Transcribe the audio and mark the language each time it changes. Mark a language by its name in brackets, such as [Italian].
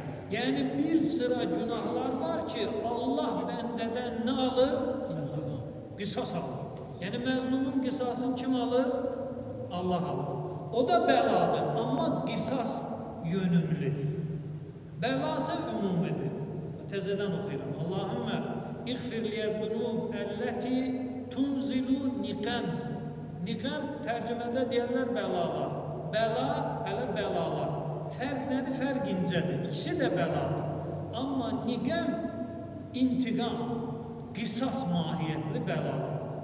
[Azerbaijani] Yəni, bir sıra günahlar var ki, Allah bəndədən nə alır? Qisas alır. Yəni, məzlumun qisasını kim alır? Allah alır. O da bəladır, amma qisas yönümlü. Bəlası ümumidir. Təzədən oxuyuram. [Arabic] Allahümmə iğfirliyə zunub əlləti tunzilu niqəm. [Azerbaijani] Niqəm tərcümədə deyərlər bəlalar. Bəla, hələ bəlalar. Fərq nədir? Fərq incədir. İkisi də bəladır. Amma niqəm intiqam, qisas mahiyyətli bəlalar.